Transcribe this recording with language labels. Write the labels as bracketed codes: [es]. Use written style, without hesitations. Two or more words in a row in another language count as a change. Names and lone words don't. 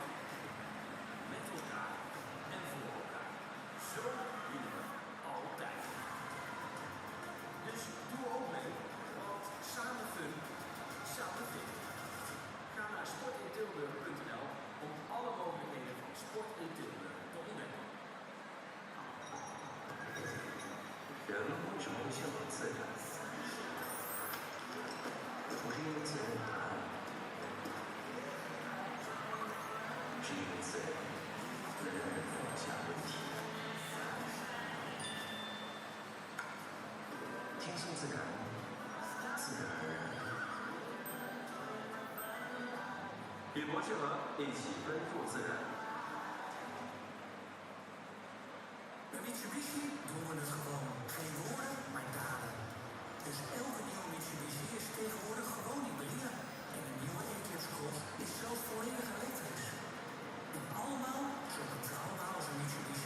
[nl] Met elkaar en voor elkaar. Zo willen we altijd. Dus doe ook mee, want samen fun, samen fit. Ga naar sportintilburg.nl om alle mogelijkheden van sport in Tilburg te ontdekken. [zh] 人为什么会向往自然？不是因为自然有答案，是因为自然能让人放下问题，轻松自然，自然而然。与博士和一起奔赴自然。 [nl] Bij Mitsubishi doen we het gewoon. Geen woorden, maar daden. Dus elke nieuwe Mitsubishi is tegenwoordig gewoon hybride. En de nieuwe Eclipse Cross is zelfs volledig elektrisch. En allemaal zo betrouwbaar als een Mitsubishi.